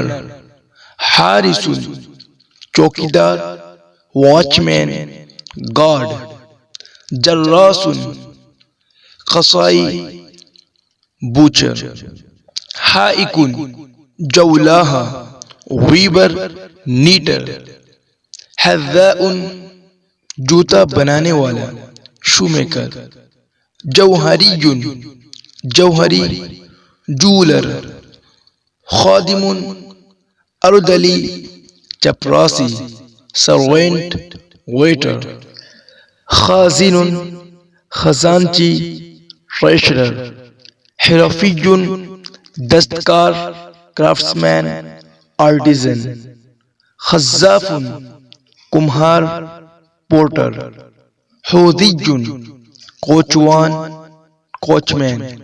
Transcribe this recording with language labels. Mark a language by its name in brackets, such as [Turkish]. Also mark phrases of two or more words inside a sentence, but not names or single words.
[English] حارس چوکیدار watch man guard. [Urdu] جراس قصائی بوچر. [English] حائک جولاہا weaver knitter. [Urdu] حذاء جوتا بنانے والا [English] shoe maker. [Urdu] جوہری جوہری جولر. خادم اردلی چپراسی [English] servant waiter. [Urdu] خازن خزانچی ٹریشرر. [English] حرفی دستکار crafts man artisan. [Urdu] خزاف کمہار پورٹر. [English] حوضی کوچوان coach man.